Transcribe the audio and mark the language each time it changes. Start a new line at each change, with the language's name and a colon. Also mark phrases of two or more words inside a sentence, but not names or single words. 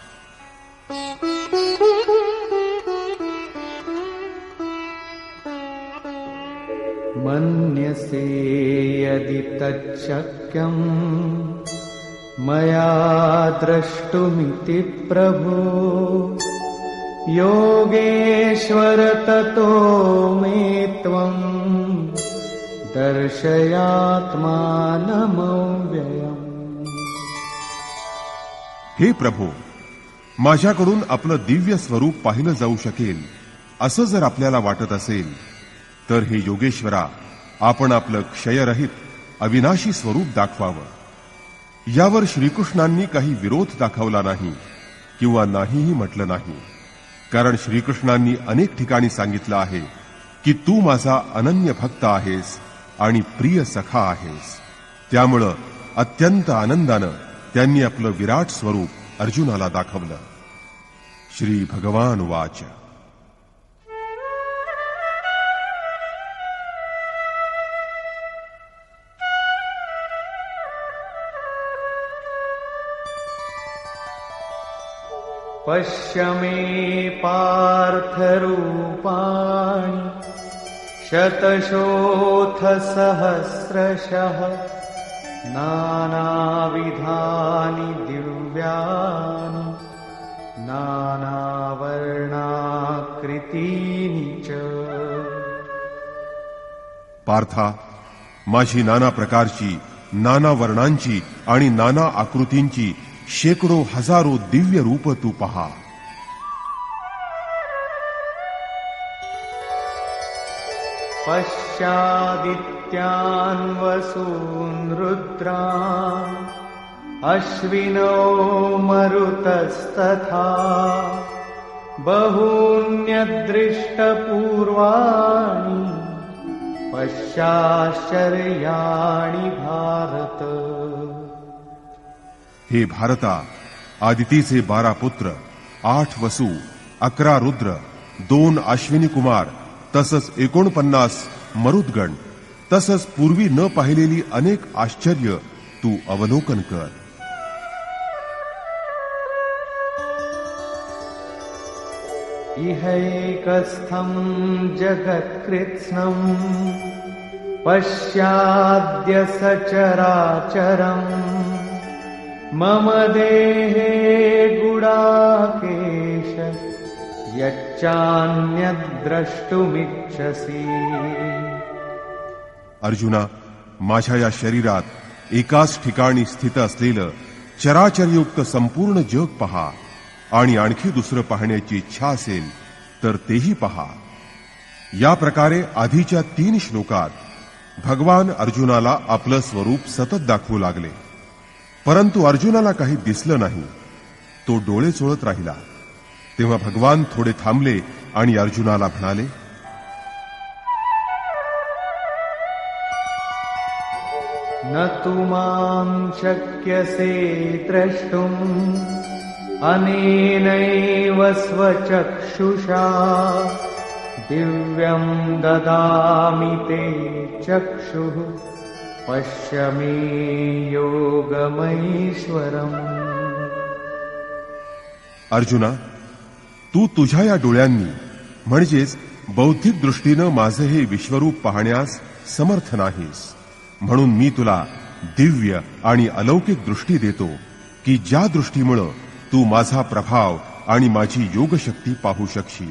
Sanskrit: मन्यसे यदि तच्शक्यम् मया द्रष्टुमिति प्रभो योगेश्वर ततो मे त्वम् दर्शयात्मानमव्ययम्.
Marathi: हे प्रभो, माझ्याकडून आपलं दिव्य स्वरूप पाहिलं जाऊ शकेल असं जर आपल्याला वाटत असेल तर हे योगेश्वरा, आपण आपलं क्षयरहित अविनाशी स्वरूप दाखवावं. यावर श्रीकृष्णांनी काही विरोध दाखवला नाही किंवा नाहीही म्हटलं नाही. कारण श्रीकृष्णांनी अनेक ठिकाणी सांगितलं आहे की तू माझा अनन्य भक्त आहेस आणि प्रिय सखा आहेस. त्यामुळं अत्यंत आनंदानं त्यांनी आपलं विराट स्वरूप अर्जुनाला दाखवलं.
Sanskrit: श्री भगवान वाच. पश्य मे पार्थरूपाणि शतशोऽथ सहस्रशः नानाविधानि दिव्यानि नानावर्णाकृतीनि च.
Marathi: पार्था, माझी नाना प्रकारची, नाना वर्णांची आणि नाना आकृतींची शेकडो हजारो दिव्य रूप तू पहा.
Sanskrit: पश्यादित्यान् वसून् रुद्रान् अश्विनो मरुतस्तथा बहून्यदृष्टपूर्वाणि पश्याश्चर्याणि भारत.
Marathi: हे भारता, आदितीचे 12 पुत्र, 8 वसू, 11 रुद्र, 2 अश्विनी कुमार, तसंच 49 मरुद्गण, तसंच पूर्वी न पाहिलेली अनेक आश्चर्य तू अवलोकन कर.
Sanskrit: इहैकस्थम् जगत्कृत्स्नम् पश्याद्य सचराचरम् मम देहे गुडाकेश यच्चान्यद्द्रष्टुमिच्छसि.
Marathi: अर्जुना, माझ्या या शरीरात एकाच ठिकाणी स्थित असलेलं चराचरयुक्त संपूर्ण जग पहा आणि आणखी दुसरं पाहण्याची इच्छा असेल तर तेही पहा. या प्रकारे आधीच्या 3 श्लोकात भगवान अर्जुनाला आपलं स्वरूप सतत दाखवू लागले. परंतु अर्जुनाला काही दिसलं नाही. तो डोळे चोळत राहिला. तेव्हा भगवान थोडे थांबले आणि अर्जुनाला म्हणाले,
Sanskrit: न तु मां शक्यसे द्रष्टुम् अनेनैव स्वचक्षुषा दिव्यं ददामि ते चक्षुः पश्य मे योगमैश्वरम्.
Marathi: अर्जुना, तू तुझ्या या डोळ्यांनी म्हणजेच बौद्धिक दृष्टीनं माझं हे विश्वरूप पाहण्यास समर्थ नाहीस. म्हणून मी तुला दिव्य आणि अलौकिक दृष्टी देतो की ज्या दृष्टीमुळं तू माझा प्रभाव आणि माझी योगशक्ती पाहू शकशील.